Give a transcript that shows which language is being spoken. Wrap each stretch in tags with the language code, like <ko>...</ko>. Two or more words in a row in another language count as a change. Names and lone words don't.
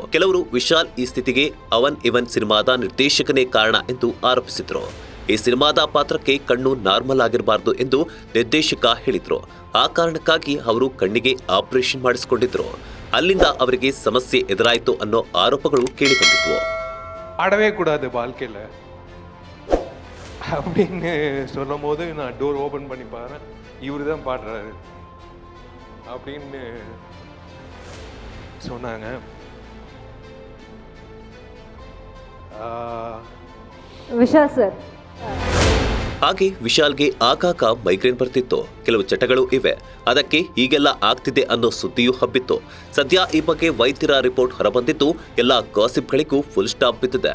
<kn>ಕೆಲವರು ವಿಶಾಲ್ ಈ ಸ್ಥಿತಿಗೆ ಅವನ್ ಇವನ್ ಸಿನಿಮಾದ ನಿರ್ದೇಶಕನೇ ಕಾರಣ ಎಂದು ಆರೋಪಿಸಿದ್ರು. ಈ ಸಿನಿಮಾದ ಪಾತ್ರಕ್ಕೆ ಕಣ್ಣು ನಾರ್ಮಲ್ ಆಗಿರಬಾರದು ಎಂದು ನಿರ್ದೇಶಕ ಹೇಳಿದ್ರು. ಆ ಕಾರಣಕ್ಕಾಗಿ ಅವರು ಕಣ್ಣಿಗೆ ಆಪರೇಷನ್ ಮಾಡಿಸಿಕೊಂಡಿದ್ರು. ಅಲ್ಲಿಂದ ಅವರಿಗೆ ಸಮಸ್ಯೆ ಎದುರಾಯಿತು ಅನ್ನೋ ಆರೋಪಗಳು ಕೇಳಿಬಂದಿದ್ವು.</kn> <ta>ஆடவே கூடாது வாழ்க்கையில் அப்படின்னு சொல்லும் போது நான்</ta> <en>door open</en> <ta>பண்ணி பாருறேன், இவர் தான் பாடுறாரு அப்படின்னு சொன்னாங்க.</ta> <kn>ವಿಶಾಲ್ ಸರ್, ಹಾಗೆ ವಿಶಾಲ್ಗೆ ಆಗಾಗ ಮೈಗ್ರೇನ್ ಬರ್ತಿತ್ತು. ಕೆಲವು ಚಟಗಳು ಇವೆ, ಅದಕ್ಕೆ ಹೀಗೆಲ್ಲ ಆಗ್ತಿದೆ ಅನ್ನೋ ಸುದ್ದಿಯೂ ಹಬ್ಬಿತ್ತು. ಸದ್ಯ ಈ ಬಗ್ಗೆ ವೈದ್ಯರ ರಿಪೋರ್ಟ್ ಹೊರಬಂದಿದ್ದು ಎಲ್ಲ ಗಾಸಿಪ್ಗಳಿಗೂ</kn> <en>full stop</en> <kn>ಬಿದ್ದಿದೆ.</kn>